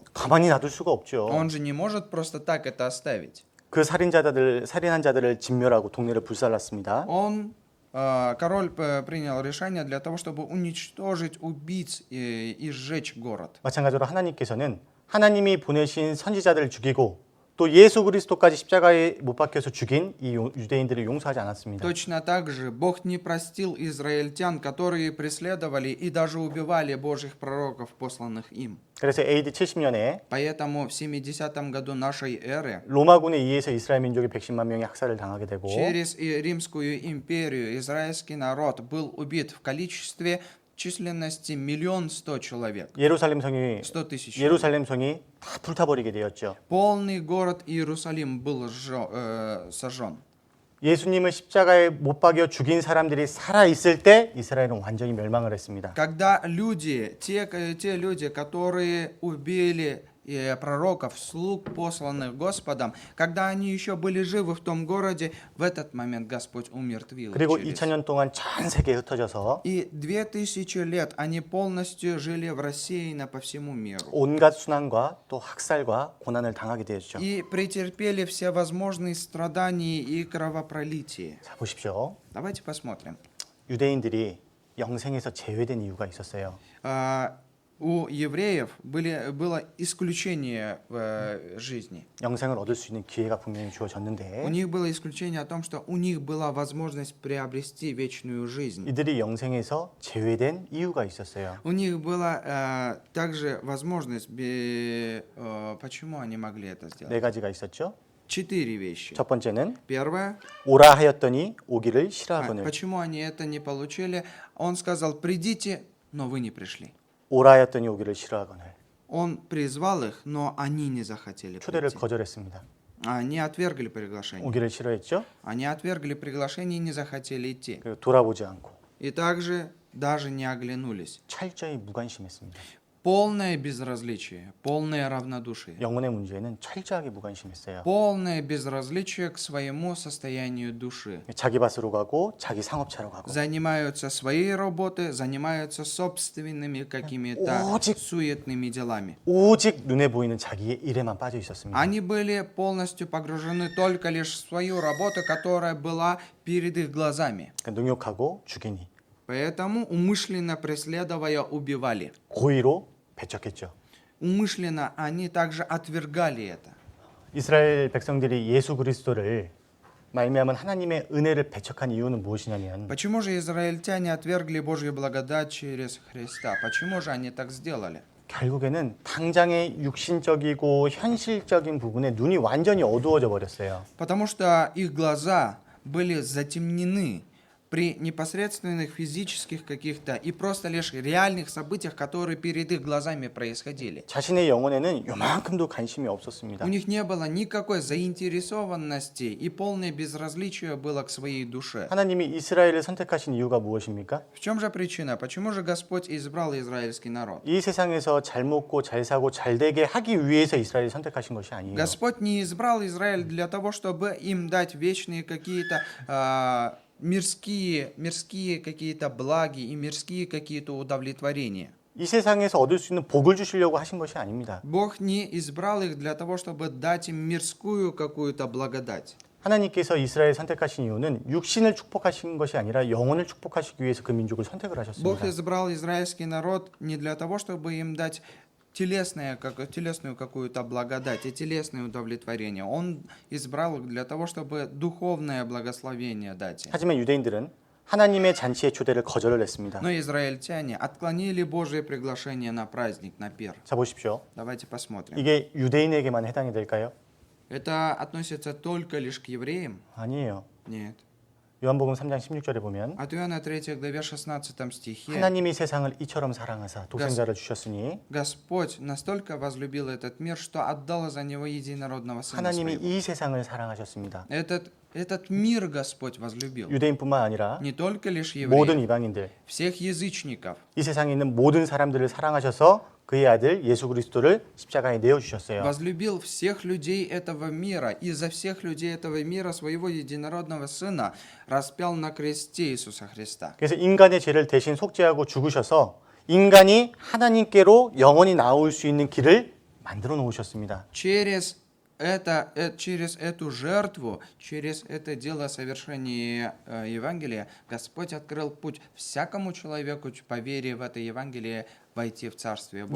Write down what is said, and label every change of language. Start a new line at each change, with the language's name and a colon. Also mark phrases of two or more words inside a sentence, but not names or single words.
Korean: 가만히 놔둘 수가 없죠.
Russian: Он же не может просто так это оставить.
Korean: 그 살인한 자들을 진멸하고 동네를 불살랐습니다.
Russian: Король принял решение для того, чтобы уничтожить убийц и сжечь город.
Korean: 마찬가지로 하나님께서는 하나님이 보내신 선지자들을 죽이고 또 예수 그리스도까지 십자가에 못 박혀서 죽인 이 유대인들을 용서하지 않았습니다.
Russian: Точно так же Бог не простил израильтян, которые преследовали и даже убивали Божьих пророков, посланных им.
Korean: 그래서 AD 70년에
Russian: Поэтому в 70 году нашей эры
Korean: 로마군에 의해서 이스라엘 민족이 110만 명이 학살을 당하게 되고
Russian: через Римскую империю израильский народ был убит в количестве численности 1 100 000 человек.
Korean: 100,000 성이
Russian: 100 000.
Korean: 예루살렘 성이 다 불타버리게 되었죠.
Russian: Полный город Иерусалим был сожжен.
Korean: 예수님을 십자가에 못 박여 죽인 사람들이 살아 있을 때 이스라엘은 완전히 멸망을 했습니다.
Russian: Когда те люди, которые убили пророков, слуг, посланных Господом, когда они еще были живы в том городе, в этот момент Господь умертвил их.
Korean: 그리고 2000년 동안 전 세계에 흩어져서
Russian: И 2000 лет они полностью жили в рассеянно по всему миру.
Korean: 온갖 순환과 또 학살과 고난을 당하게 되었죠.
Russian: И претерпели всевозможные страдания и кровопролитие.
Korean: 자, 보십시오.
Russian: Давайте посмотрим.
Korean: 유대인들이 영생에서 제외된 이유가 있었어요.
Russian: У евреев было исключение в жизни.
Korean: 영생을 얻을 수 있는 기회가 분명히
Russian: У
Korean: 주어졌는데
Russian: них было исключение о том, что у них была возможность приобрести вечную жизнь.
Korean: 이들이 영생에서 제외된 이유가 있었어요.
Russian: У них была также возможность, почему они могли это сделать?
Korean: 네 가지가 있었죠.
Russian: 4 вещи.
Korean: 첫 번째는
Russian: Первое,
Korean: 오라 하였더니 오기를 싫어하거늘.
Russian: почему они это не получили? Он сказал, придите, но вы не пришли.
Korean: 오라 하였더니 오기를 싫어하거늘.
Russian: Он призвал их, но они не захотели
Korean: 초대를
Russian: прийти.
Korean: 거절했습니다.
Russian: Они отвергли приглашение.
Korean: 오기를 싫어했죠.
Russian: Они отвергли приглашение и не захотели идти.
Korean: 그리고 돌아보지 않고
Russian: И также даже не оглянулись.
Korean: 철저히 무관심했습니다.
Russian: Полное безразличие, полное равнодушие.
Korean: 영혼의 문제에는 철저하게 무관심했어요.
Russian: Полное безразличие к своему состоянию души.
Korean: 자기 밭으로 가고 자기 상업차로 가고
Russian: Занимаются своей работой, занимаются собственными какими-то
Korean: 오직-
Russian: суетными делами.
Korean: 오직 눈에 보이는 자기의 일에만 빠져 있었습니다.
Russian: Они были полностью погружены только лишь в свою работу, которая была перед их глазами.
Korean: 그러니까 능욕하고 죽이니
Russian: Поэтому умышленно преследуя убивали.
Korean: 고의로 배척했죠.
Russian: Умышленно они также отвергали это.
Korean: 이스라엘 백성들이 예수 그리스도를 말미암은 하나님의 은혜를 배척한 이유는 무엇이냐면
Russian: Почему же израильтяне отвергли Божью благодать через Христа? Почему же они так сделали?
Korean: 결국에는 당장의 육신적이고 현실적인 부분에 눈이 완전히 어두워져 버렸어요.
Russian: Потому что их глаза были затемнены при непосредственных физических каких-то и просто лишь реальных событиях, которые перед их глазами происходили.
Korean: 자신의 영혼에는 요만큼도 관심이 없었습니다.
Russian: У них не было никакой заинтересованности и полное безразличие было к своей душе.
Korean: 하나님이 이스라엘을 선택하신 이유가 무엇입니까?
Russian: В чем же причина? Почему же Господь избрал израильский народ?
Korean: 이 세상에서 잘 먹고 잘 사고 잘 되게 하기 위해서 이스라엘을 선택하신 것이 아니에요.
Russian: Господь не избрал Израиль для того, чтобы им дать вечные какие-то мирские какие-то благи и мирские какие-то удовлетворения.
Korean: 이 세상에서 얻을 수 있는 복을 주시려고 하신 것이 아닙니다.
Russian: Бог не избрал их для того, чтобы дать им мирскую какую-то благодать.
Korean: 하나님께서 이스라엘 선택하신 이유는 육신을 축복하신 것이 아니라 영혼을 축복하시기 위해서 그 민족을 선택을
Russian: Бог
Korean: 하셨습니다.
Russian: избрал израильский народ не для того, чтобы им дать телесную какую-то благодать и телесное удовлетворение. Он избрал их для того, чтобы духовное благословение дать им.
Korean: 하지만 유대인들은 하나님의 잔치의 초대를 거절을 했습니다.
Russian: Но израильтяне отклонили Божие приглашение на праздник, на пир.
Korean: 자 보십시오.
Russian: Давайте посмотрим.
Korean: 이게 유대인에게만 해당이 될까요?
Russian: Это относится только лишь к евреям?
Korean: 아니에요.
Russian: Нет.
Korean: 요한복음 3장 16절에 보면
Russian: От Иоанна 3 главе 16 стихе
Korean: 하나님이 세상을 이처럼 사랑하사 독생자를 주셨으니
Russian: Господь настолько возлюбил этот мир, что отдал за него единородного Сына
Korean: 하나님이
Russian: Своего.
Korean: 이 세상을 사랑하셨습니다.
Russian: Этот мир Господь возлюбил.
Korean: 유대인뿐만 아니라
Russian: Не только лишь
Korean: 모든
Russian: евреев,
Korean: 이방인들,
Russian: всех язычников.
Korean: 이 세상에 있는 모든 사람들을 사랑하셔서 그의 아들 예수 그리스도를 십자가에 내어 주셨어요.
Russian: Возлюбил всех людей этого мира, и за всех людей этого мира своего единородного Сына распял на кресте Иисуса Христа.
Korean: 그래서 인간의 죄를 대신 속죄하고 죽으셔서 인간이 하나님께로 영원히 나올 수 있는 길을 만들어 놓으셨습니다.
Russian: Через эту жертву, через это дело совершения Евангелия, Господь открыл путь всякому человеку по вере в это Евангелие войти в Царствие Божие.